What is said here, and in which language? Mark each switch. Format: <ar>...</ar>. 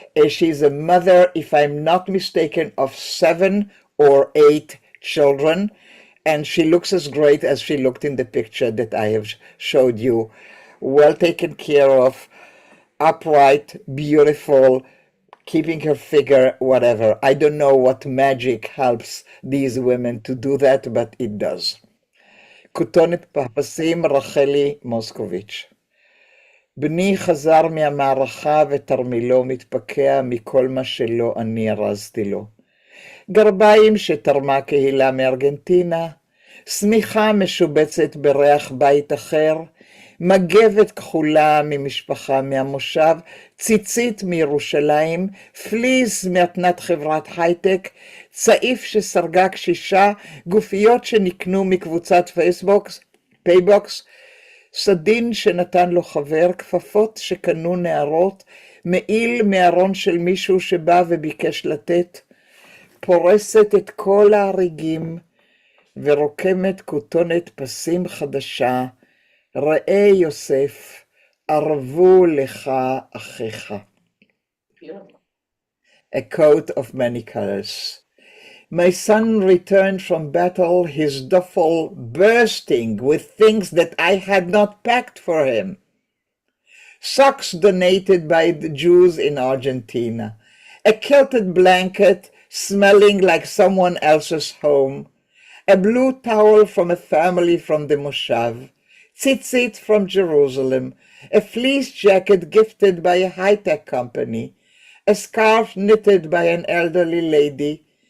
<en>She's a mother, if I'm not mistaken, of 7 or 8 children, and she looks as great as she looked in the picture that I have showed you. Well taken care of, upright, beautiful, keeping her figure, whatever. I don't know what magic helps these women to do that, but it does.</en> <he>כותונת פרפסים רחלי מוסקוביץ'. בני חזר מהמערכה ותרמילו מתפקע מכל מה שלא אני ארזתי לו. גרביים שתרמה קהילה מארגנטינה, שמיכה משובצת בריח בית אחר, מגבת כחולה ממשפחה מהמושב, ציצית מירושלים, פליס מתנת חברת הייטק, צעיף שסרגה קשישה, גופיות שנקנו מקבוצת פייבוקס, סדין שנתן לו חבר, כפפות שקנו נערות, מעיל מארון של מישהו שבא וביקש לתת, פורסת את כל ההריגים ורוקמת כותונת פסים חדשה, ראה יוסף, ערבו לך אחיך.</he> <en>A coat of many colors. My son returned from battle, his duffel bursting with things that I had not packed for him. Socks donated by the Jews in Argentina, a kilted blanket smelling like someone else's home, a blue towel from a family from the Moshav, tzitzit from Jerusalem, a fleece jacket gifted by a high-tech company, a scarf knitted by an elderly lady,</en>